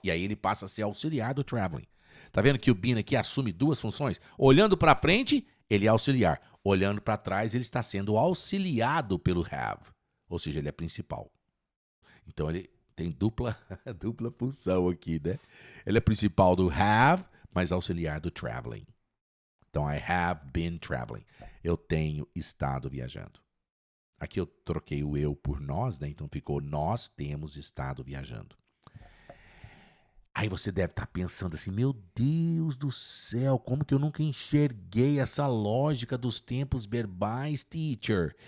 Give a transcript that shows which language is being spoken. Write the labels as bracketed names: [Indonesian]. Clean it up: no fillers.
[Portuguese] E aí ele passa a ser auxiliar do traveling. Tá vendo que o been aqui assume duas funções? Olhando para frente, ele é auxiliar. Olhando para trás, ele está sendo auxiliado pelo have. Ou seja, ele é principal. Então ele tem dupla função aqui, né? Ele é principal do have, mas auxiliar do traveling. [English] Então, I have been traveling. [Portuguese] Eu tenho estado viajando. Aqui eu troquei o eu por nós, né? Então ficou nós temos estado viajando. Aí você deve estar pensando assim, meu Deus do céu, como que eu nunca enxerguei essa lógica dos tempos verbais, teacher?